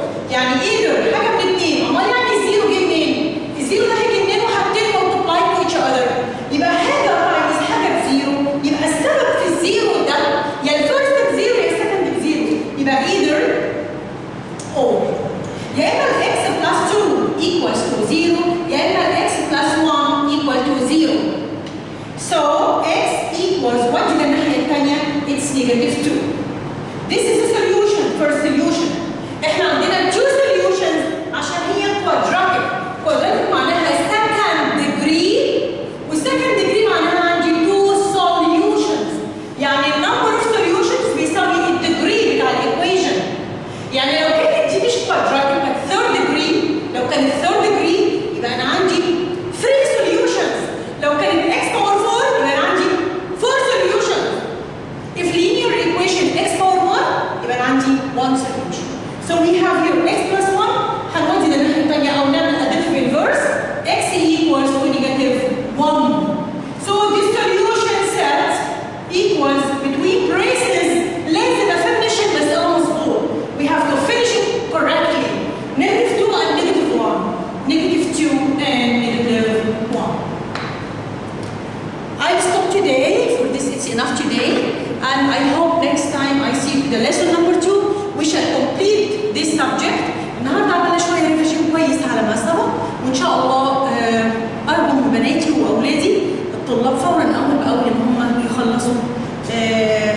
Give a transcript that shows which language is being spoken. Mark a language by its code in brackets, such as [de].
[ar] يعني [en] either [ar] حاجة من الاثنين. أمال يعني الزيرو جه منين؟ الزيرو ده هيجي منين وحاجتين [en] multiply to each other. [ar] يبقى حاجة [en] times [ar] حاجة بزيرو. يبقى السبب في الزيرو ده يا الفيرست بزيرو يا السكند بزيرو. يبقى [en] either or. [ar] يا إما [en] الx plus 2 equals to 0 يا إما الx plus 1 equal to 0. So x equals what [ar] دي الناحية الثانية؟ [en] It's negative 2. This is a solution, first solution. [ar] احنا عندنا [en] two solutions [ar] عشان هي quadratic. [en] Quadratic [ar] معناها [en] second degree second degree [ar] معناها عندي [en] two solutions. [ar] يعني [en] number of solutions [ar] بيساوي الdegree بتاع equation. يعني لو كانت دي مش quadratic [en] but third degree، [ar] لو كانت [en] third degree [ar] يبقى انا عندي [en] 3 solutions. [ar] لو كانت [en] x power 4 [ar] يبقى انا عندي [en] 4 solutions. If linear equation x power 1 [ar] يبقى انا عندي [en] 1 solution. So we have here x plus 1 [ar] هنودي للناحية الثانية أو نعمل [en] additive inverse x equals to negative 1. So this solution set equals between braces [ar] لازم أفنش المسألة مظبوط. [en] We have to finish it correctly. Negative 2 and negative 1. Negative 2 and negative 1. I'll stop today. For this it's enough today. And I hope next time I see the lesson number 2 we shall complete this subject. [ar] النهارده عملنا شويه ريفيجن كويس على ما سبق وان شاء الله ارجو من بناتي واولادي الطلاب فورا اول باول ان هم يخلصوا